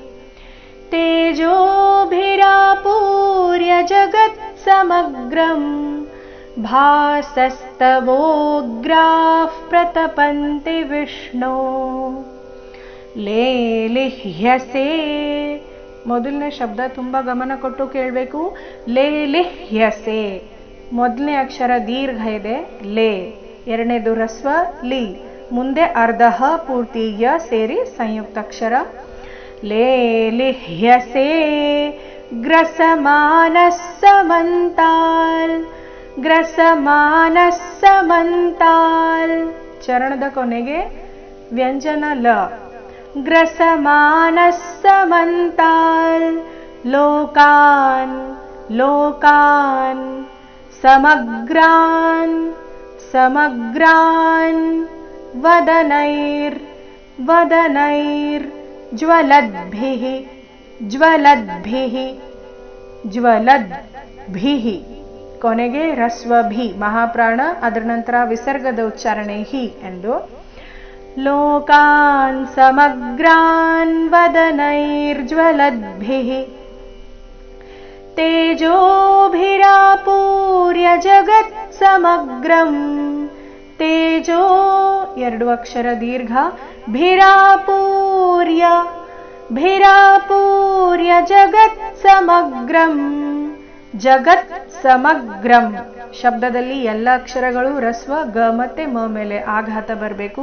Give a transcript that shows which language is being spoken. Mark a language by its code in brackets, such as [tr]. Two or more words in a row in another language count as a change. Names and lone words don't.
[sa] तेजोभिरापूर्य जगत्समग्रम् भासस्तवोग्राः प्रतपन्ति विष्णो [kn] ಲೇಲಿಹ್ಯಸೆ ಮೊದಲನೇ ಶಬ್ದ ತುಂಬ ಗಮನ ಕೊಟ್ಟು ಕೇಳಬೇಕು. ಲೇಲಿಹ್ಯಸೆ ಮೊದಲನೇ ಅಕ್ಷರ ದೀರ್ಘ ಇದೆ ಲೇ, ಎರಡನೇದು ರಸ್ವ ಲಿ, ಮುಂದೆ ಅರ್ಧ ಪೂರ್ತಿ ಯ ಸೇರಿ ಸಂಯುಕ್ತ ಅಕ್ಷರ. [sa] ಲೇಲಿಹ್ಯಸೆ ಗ್ರಸಮಾನಃ ಸಮಂತಾಲ್, ಗ್ರಸಮಾನಃ ಸಮಂತಾಲ್ [kn] ಚರಣದ ಕೊನೆಗೆ ವ್ಯಂಜನ ಲ. [sa] ग्रसमानः समन्ताल् लोकान्, लोकान् समग्रान्, समग्रान् वदनैर्ज्वलद्भिः, ज्वलद्भिः, ज्वलद्भिः [kn] ಕೊನೆಗೆ ರಸ್ವ ಭಿ ಮಹಾಪ್ರಾಣ, ಅದರ ನಂತರ ವಿಸರ್ಗದ ಉಚ್ಚಾರಣೆ ಹಿ ಎಂದು. [sa] लोकान् समग्रान् वदनैर्ज्वलद्भिः तेजोभिरापूर्य जगत्समग्रम्, तेजो [kn] ಎರಡು ಅಕ್ಷರ ದೀರ್ಘ, [sa] ಭಿರಾಪೂರ್ಯ, ಭಿರಾಪೂರ್ಯ ಜಗತ್ಸಮಗ್ರಂ, [kn] ಜಗತ್ಸಮಗ್ರಂ ಶಬ್ದದಲ್ಲಿ ಎಲ್ಲ ಅಕ್ಷರಗಳು ರಸ್ವ ಗ ಮತ್ತೆ ಮ ಮೇಲೆ ಆಘಾತ ಬರಬೇಕು.